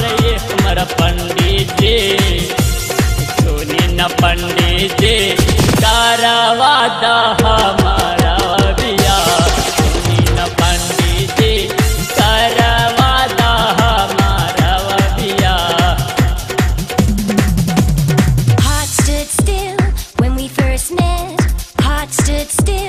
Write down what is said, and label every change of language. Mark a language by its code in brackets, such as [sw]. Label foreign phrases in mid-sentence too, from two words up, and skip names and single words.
[bho] ये हमारा पंडित जी, सुनी न पंडित जी, करावा दा हमारा बियाह। सुनी न पंडित जी, करावा दा हमारा बियाह। [en] Heart stood still when we first met. Heart stood still.